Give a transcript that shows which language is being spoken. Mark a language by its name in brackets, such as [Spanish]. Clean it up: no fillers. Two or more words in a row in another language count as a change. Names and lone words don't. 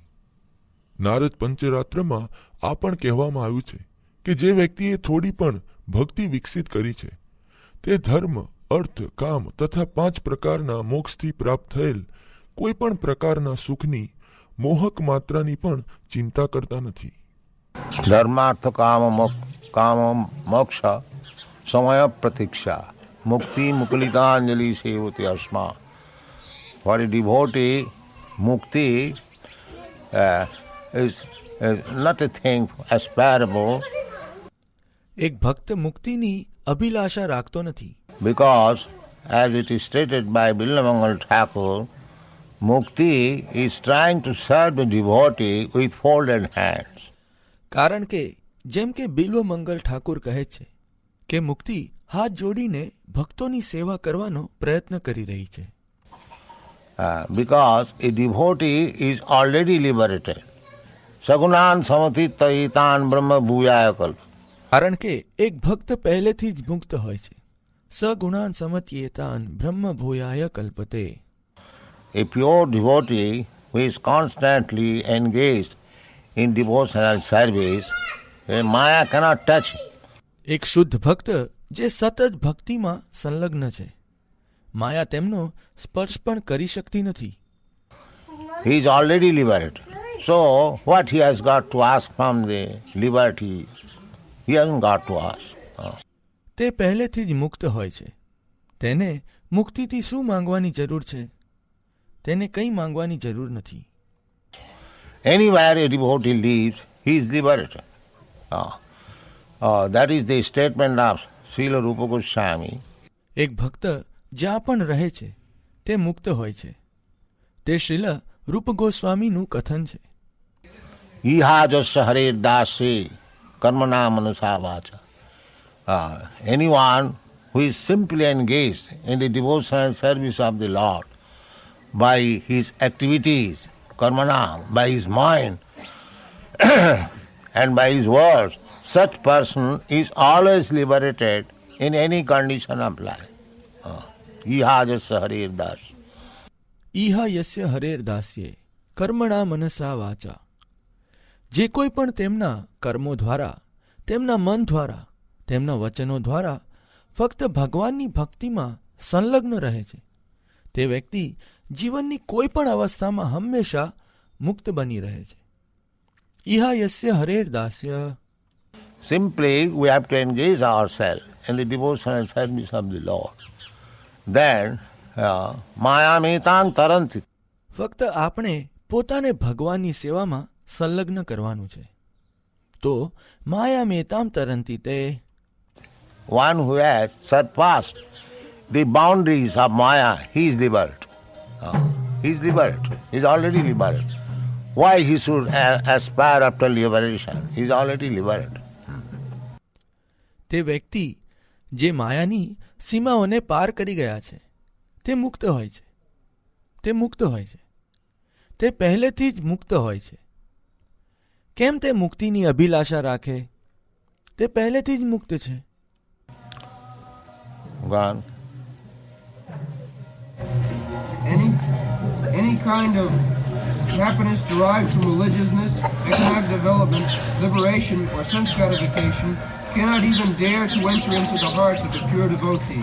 [Gujarati] નારદ પંચરાત્રમાં આ પણ કહેવામાં આવ્યું છે કે જે વ્યક્તિએ થોડી પણ ભક્તિ વિકસિત કરી છે તે ધર્મ, અર્થ, કામ તથા 5 પ્રકારના મોક્ષથી પ્રાપ્ત થયેલ કોઈ પણ પ્રકારના સુખની મોહક માત્રાની પણ ચિંતા કરતા નથી. [Sanskrit] ધર્માર્થ કામ મોક્ષ સમય પ્રતીક્ષા મુક્તિ મુકલિતાંજલિ સેવતે અસ્મા. [English] For a devotee મુક્તિ is not a thing aspirable. [Gujarati] એક ભક્ત મુક્તિની અભિલાષા રાખતો નથી. [English] Because as it is stated by Billamangal Thakur, mukti is trying to serve the devotee with folded hands. [Gujarati] કારણ કે જેમ કે બિલ્વ મંગલ ઠાકુર કહે છે કે મુક્તિ હાથ જોડીને ભક્તોની સેવા કરવાનો પ્રયત્ન કરી રહી છે. [English] Because a devotee is already liberated. [Sanskrit] સગુણાન સમતિતાન બ્રહ્મ ભૂયાય કલ્પ. [Gujarati] કારણ કે એક ભક્ત પહેલેથી જ મુક્ત હોય છે. [Sanskrit] સગુણાન સમત્યેતાન બ્રહ્મ ભૂયાય કલ્પતે. [English] A pure devotee who is constantly engaged in devotional service, Maya cannot touch him. એક શુદ્ધ ભક્ત જે સતત ભક્તિમાં સંલગ્ન છે, માયા તેમનો સ્પર્શ પણ કરી શકતી નથી. He is already liberated. So what he has got to ask from the liberty? He hasn't got to ask. [Gujarati] તે પહેલેથી જ મુક્ત હોય છે. તેને મુક્તિથી શું માંગવાની જરૂર છે? તેને કંઈ માંગવાની જરૂર નથી. [English] Anywhere a devotee lives, he is liberated. That is the statement of Srila Rupa Goswami. [Gujarati] એક ભક્ત જ્યાં પણ રહે છે તે મુક્ત હોય છે. તે શ્રીલ રૂપ ગોસ્વામીનું કથન છે. [Sanskrit] इह यस्य हरेर् दास्ये कर्मणा मनसा वाचा. [English] Anyone who is simply engaged in the devotional service of the Lord by his activities, karmana, by his mind and by his words, such person is always liberated in any condition of life. [Sanskrit] इह यस्य हरेर् दास. ઈહા યસ્ય હરેર દાસ્યે કર્મણા મનસા વાચા. [Gujarati] જે કોઈ પણ તેમના કર્મો દ્વારા, તેમના મન દ્વારા, તેમના વચનો દ્વારા ફક્ત ભગવાનની ભક્તિમાં સંલગ્ન રહે છે તે વ્યક્તિ જીવનની કોઈ પણ અવસ્થામાં હંમેશા મુક્ત બની રહે છે. [Sanskrit] ઈહા યસ્ય હરેર દાસ્ય. [English] Simply we have to engage ourselves in the devotional service of the Lord. [Sanskrit] Then માયામેતાંગ તરંતિ. [Gujarati] ફક્ત આપણે પોતાને ભગવાનની સેવામાં સંલગ્ન કરવાનું છે તો [Sanskrit] માયામેતામ તરંતિ [Gujarati] તે. [English] One who has surpassed the boundaries of Maya, he is liberated. He is liberated. He is already liberated. Why he should aspire after liberation? He is already liberated. [Gujarati] તે વ્યક્તિ જે માયાની સીમાઓને પાર કરી ગયા છે તે મુક્ત હોય છે. તે મુક્ત હોય છે. તે પહેલેથી જ મુક્ત હોય છે. કેમ તે મુક્તિની અભિલાષા રાખે? તે પહેલેથી જ મુક્ત છે. [English] Gone. Any kind of happiness derived from religiousness, economic development, liberation, or sense gratification cannot even dare to enter into the heart of the pure devotee.